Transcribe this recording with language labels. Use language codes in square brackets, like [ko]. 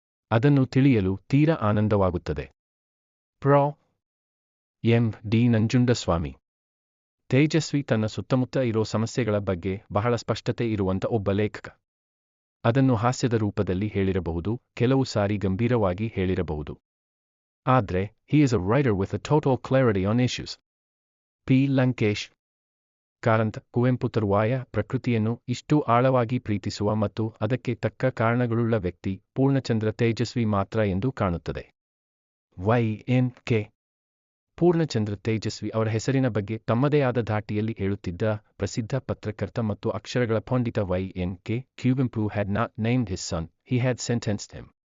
[kn] ಅದನ್ನು ತಿಳಿಯಲು ತೀರಾ ಆನಂದವಾಗುತ್ತದೆ. Pro. M. D. Nanjundaswamy. Tejasvi ತನ್ನ ಸುತ್ತಮುತ್ತ ಇರೋ ಸಮಸ್ಯೆಗಳ ಬಗ್ಗೆ ಬಹಳ ಸ್ಪಷ್ಟತೆ ಇರುವಂಥ ಒಬ್ಬ ಲೇಖಕ. ಅದನ್ನು ಹಾಸ್ಯದ ರೂಪದಲ್ಲಿ ಹೇಳಿರಬಹುದು, ಕೆಲವು ಸಾರಿ ಗಂಭೀರವಾಗಿ ಹೇಳಿರಬಹುದು. ಆದ್ರೆ [en] he is a writer with a total clarity on issues. [kn] P. Lankesh. Karanth Kuvempu ತರುವಾಯ ಪ್ರಕೃತಿಯನ್ನು ಇಷ್ಟು ಆಳವಾಗಿ ಪ್ರೀತಿಸುವ ಮತ್ತು ಅದಕ್ಕೆ ತಕ್ಕ ಕಾರಣಗಳುಳ್ಳ ವ್ಯಕ್ತಿ ಪೂರ್ಣಚಂದ್ರ ತೇಜಸ್ವಿ ಮಾತ್ರ ಎಂದು ಕಾಣುತ್ತದೆ. Y. N. K. Purnachandra Tejasvi ಅವರ ಹೆಸರಿನ ಬಗ್ಗೆ ತಮ್ಮದೇ ಆದ ಧಾಟಿಯಲ್ಲಿ ಹೇಳುತ್ತಿದ್ದ ಪ್ರಸಿದ್ಧ ಪತ್ರಕರ್ತ ಮತ್ತು ಅಕ್ಷರಗಳ ಪಂಡಿತ Y.N.K. [en] Kuvenpu had not named his son, he had sentenced him.